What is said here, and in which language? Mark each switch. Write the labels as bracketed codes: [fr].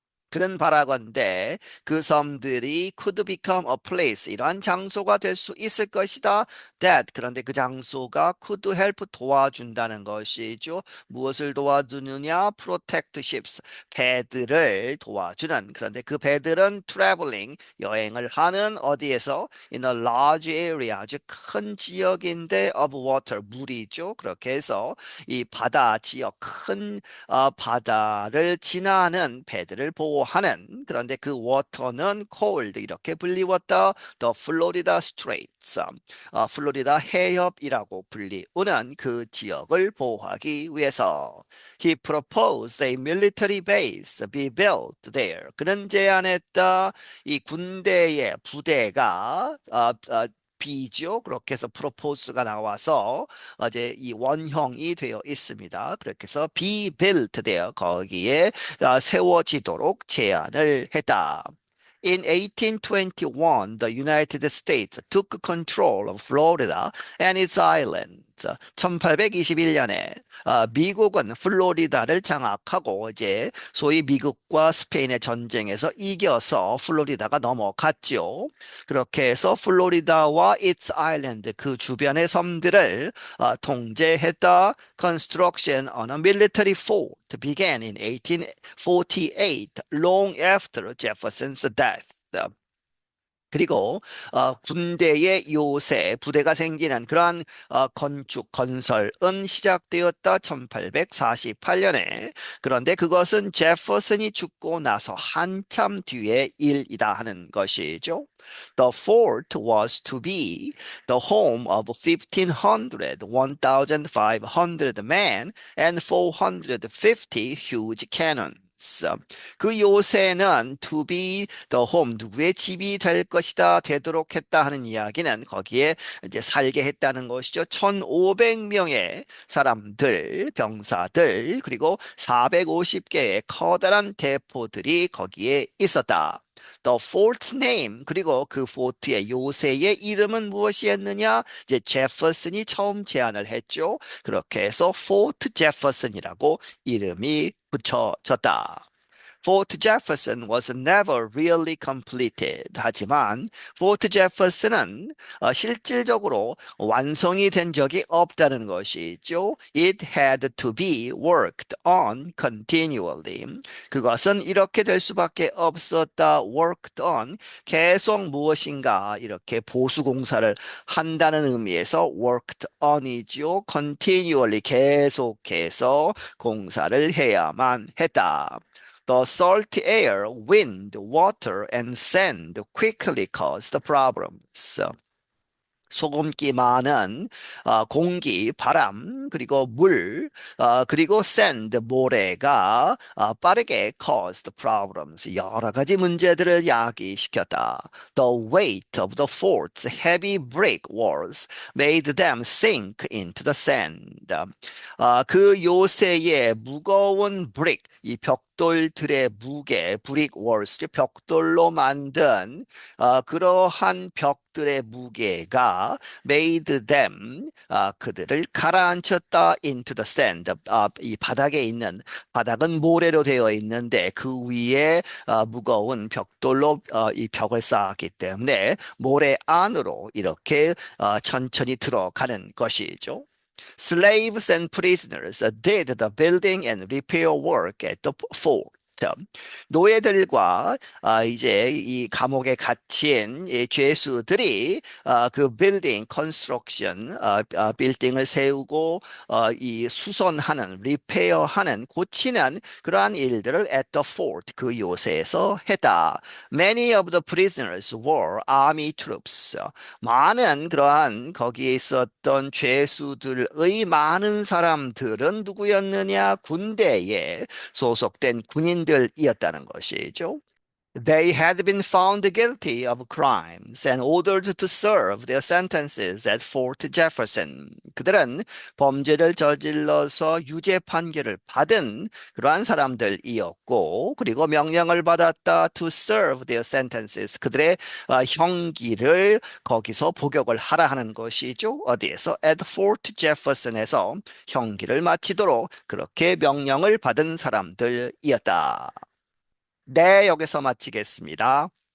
[ko] 그는 바라건대 그 섬들이 [en] could become a place [ko] 이러한 장소가 될 수 있을 것이다. [en] That [ko] 그런데 그 장소가 [en] could help [ko] 도와준다는 것이죠. 무엇을 도와주느냐? [en] Protect ships [ko] 배들을 도와주는 그런데 그 배들은 [en] traveling [ko] 여행을 하는 어디에서 [en] in a large area [ko] 아주 큰 지역인데 [en] of water [ko] 물이죠. 그렇게 해서 이 바다 지역 큰 바다를 지나는 배들을 보호하는 그런데 그 워터는 [en] cold [ko] 이렇게 불리웠다. [en] The Florida Straits [ko] 플로리다 해협이라고 불리우는 그 지역을 보호하기 위해서 [en] He proposed a military base be built there. [ko] 그는 제안했다. 이 군대의 부대가 비죠. 그렇게 해서 프로포즈가 나와서 이제 이 원형이 되어 있습니다. 그렇게 해서 [en] be built [ko] 되어 거기에 세워지도록 제안을 했다. [en] In 1821, the United States took control of Florida and its islands. [ko] 1821년에 미국은 플로리다를 장악하고 이제 소위 미국과 스페인의 전쟁에서 이겨서 플로리다가 넘어갔죠. 그렇게 해서 플로리다와 [en] its island [ko] 그 주변의 섬들을 통제했다. [en] Construction on a military fort began in 1848, long after Jefferson's death. [ko] 그리고 군대의 요새 부대가 생기는 그러한 건축 건설은 시작되었다 1848년에. 그런데 그것은 제퍼슨이 죽고 나서 한참 뒤의 일이다 하는 것이죠. [en] The fort was to be the home of 1,500, 1,500 men and 450 huge cannons. [ko] 그 요새는 [en] to be the home [ko] 누구의 집이 될 것이다 되도록 했다 하는 이야기는 거기에 이제 살게 했다는 것이죠. 1,500명의 사람들 병사들 그리고 450개의 커다란 대포들이 거기에 있었다. [en] The fort's name [ko] 그리고 그 포트의 요새의 이름은 무엇이었느냐? 이제 제퍼슨이 처음 제안을 했죠. 그렇게 해서 포트 제퍼슨이라고 이름이 붙여졌다. [en] Fort Jefferson was never really completed. [ko] 하지만 포트 제퍼슨은 실질적으로 완성이 된 적이 없다는 것이죠. [en] It had to be worked on continually. [ko] 그것은 이렇게 될 수밖에 없었다. [en] Worked on [ko] 계속 무엇인가 이렇게 보수 공사를 한다는 의미에서 [en] worked on [ko] 이죠. [en] Continually [ko] 계속해서 공사를 해야만 했다. [en] The salty air, wind, water, and sand quickly caused problems. [ko] 소금기 많은 공기, 바람, 그리고 물, 그리고 sand, 모래가 빠르게 [en] caused problems, [ko] 여러 가지 문제들을 야기시켰다. [en] The weight of the fort's heavy brick walls made them sink into the sand. [ko] 그 요새의 무거운 brick, 이 벽돌들의 무게, [en] brick walls, [ko] 벽돌로 만든 그러한 벽들의 무게가 [en] made them [ko] 그들을 가라앉혔다 [en] into the sand [ko] 이 바닥에 있는 바닥은 모래로 되어 있는데 그 위에 무거운 벽돌로 이 벽을 쌓았기 때문에 모래 안으로 이렇게 천천히 들어가는 것이죠. [en] Slaves and prisoners did the building and repair work at the fort. [ko] 노예들과 이제 이 감옥에 갇힌 이 죄수들이 그 빌딩 컨스트럭션 빌딩을 세우고 이 수선하는 리페어하는 고치는 그러한 일들을 [en] at the fort [ko] 그 요새에서 했다. [en] Many of the prisoners were army troops. [ko] 많은 그러한 거기에 있었던 죄수들의 많은 사람들은 누구였느냐? 군대에 소속된 군인들이었다는 것이죠. [en] They had been found guilty of crimes and ordered to serve their sentences at Fort Jefferson. [ko] 그들은 범죄를 저질러서 유죄 판결을 받은 그러한 사람들이었고, 그리고 명령을 받았다 [en] to serve their sentences. [ko] 그들의 형기를 거기서 복역을 하라 하는 것이죠. 어디에서? At Fort Jefferson에서 형기를 마치도록 그렇게 명령을 받은 사람들이었다. 네, 여기서 마치겠습니다.